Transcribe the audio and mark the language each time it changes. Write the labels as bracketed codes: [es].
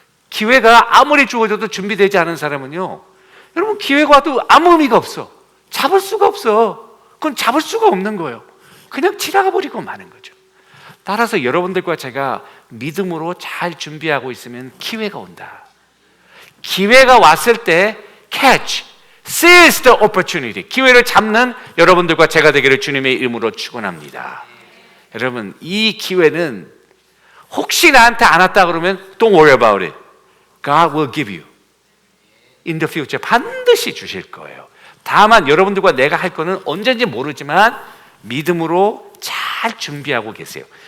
[ko] 기회가 아무리 주어져도 준비되지 않은 사람은요, 여러분 기회가 와도 아무 의미가 없어. 잡을 수가 없어. 그건 잡을 수가 없는 거예요. 그냥 지나가 버리고 마는 거죠. 따라서 여러분들과 제가 믿음으로 잘 준비하고 있으면 기회가 온다. 기회가 왔을 때 [en] catch, seize the opportunity. [ko] 기회를 잡는 여러분들과 제가 되기를 주님의 이름으로 축원합니다. 여러분, 이 기회는 혹시 나한테 안 왔다 그러면 [en] don't worry about it. God will give you. In the future [ko] 반드시 주실 거예요. 다만 여러분들과 내가 할 거는 언제인지 모르지만 믿음으로 잘 준비하고 계세요.